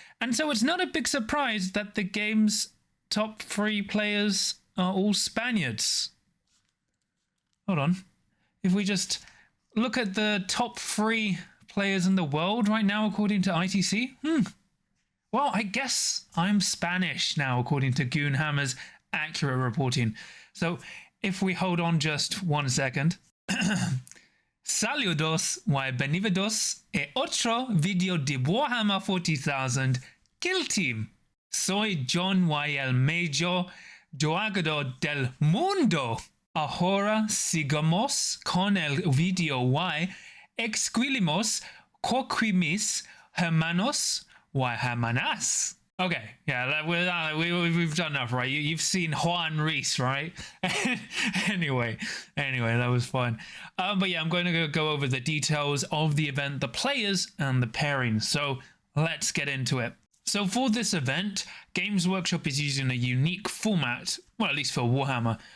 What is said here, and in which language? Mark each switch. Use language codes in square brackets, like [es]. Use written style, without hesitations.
[en] And so it's not a big surprise that the game's top 3 players are all Spaniards. Hold on. If we just look at the top 3 players in the world right now, according to ITC, well, I guess I'm Spanish now, according to Goonhammer's accurate reporting. So if we hold on just 1 second. [es] Saludos y bienvenidos a otro video de Warhammer 40,000 Kill Team. Soy John y el mayor jugador del mundo. Ahora sigamos con el video y exquilimos coquimis hermanos y hermanas. [en] Okay, yeah, we've done enough, right? You've seen Juan Rees, right? anyway, that was fun. But yeah, I'm going to go over the details of the event, the players, and the pairings. So let's get into it. So for this event, Games Workshop is using a unique format, well, at least for Warhammer.